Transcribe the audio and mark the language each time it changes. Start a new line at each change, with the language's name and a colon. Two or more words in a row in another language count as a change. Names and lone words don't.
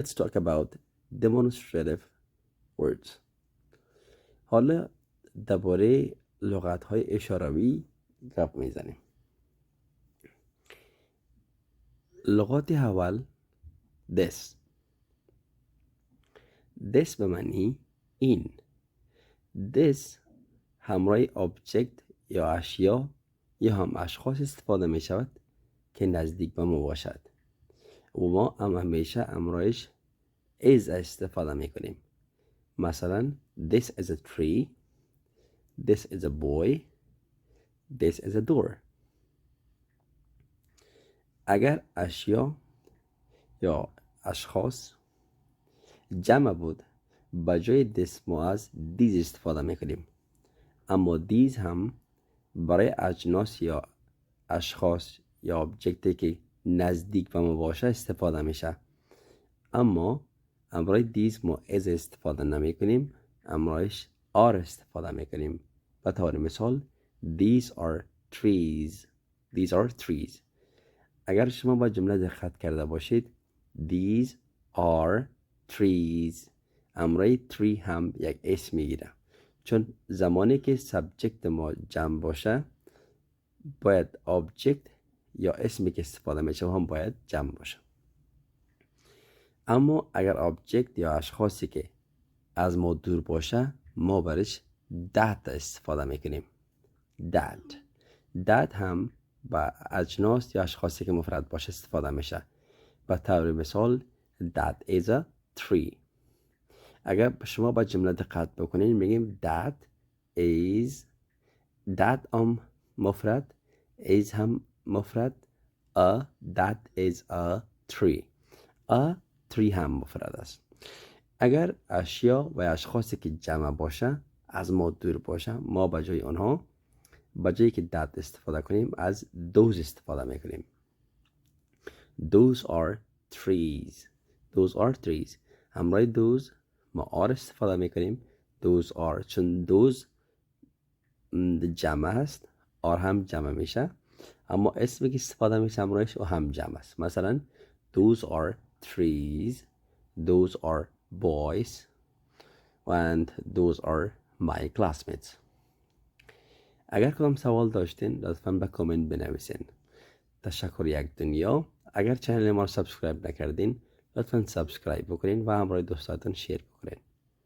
English: let's talk about demonstrative words.
Persian: حالا درباره لغت‌های اشاروی گپ میزنیم. لغات اول this به معنی این. this همراه object یا اشیا یا هم اشخاص استفاده می شود که نزدیک به ما باشد و ما هم همیشه همراهش is استفاده می کنیم.
English: مثلا this is a tree, this is a boy, this is a door.
Persian: اگر اشیا یا اشخاص جمع بود با جای this ما از these استفاده می کنیم. اما these هم برای اجناس یا اشخاص یا ابجکتی که نزدیک به ما باشه استفاده میشه. اما امرای these ما از استفاده نمی کنیم، امرایش are استفاده می کنیم.
English: به طور مثال these are trees.
Persian: اگر شما با جمله دقت کرده باشید
English: these are trees،
Persian: امرای tree هم یک اسم میگیره، چون زمانی که سابجکت ما جمع باشه باید object یا اسمی که استفاده میشه هم باید جمع باشه. اما اگر object یا اشخاصی که از ما دور باشه ما برش that استفاده میکنیم. that هم با اجناس یا اشخاصی که مفرد باشه استفاده میشه.
English: به طور مثال that is a tree.
Persian: اگر شما با جمله دقت بکنین میگیم that مفرد، is هم مفرد،
English: that is a tree. a tree
Persian: هم مفرد است. اگر اشیا و اشخاصی که جمع باشه از ما دور باشه ما به جای آنها به جایی که that استفاده کنیم از those استفاده میکنیم.
English: those are trees.
Persian: همراه those ما are استفاده میکنیم.
English: those are
Persian: چون those جمع است are هم جمع میشه، اما اسمی که استفاده میشه همراهش هم جمع است.
English: مثلا those are trees, those are boys and those are my classmates.
Persian: اگر کدام سوال داشتین لطفاً به کامنت بنویسین. تشکر یک دنیا. اگر چنل ما رو سابسکرایب نکردین لطفاً سابسکرایب بکنین و همراه دوستاتون شیر بکنین.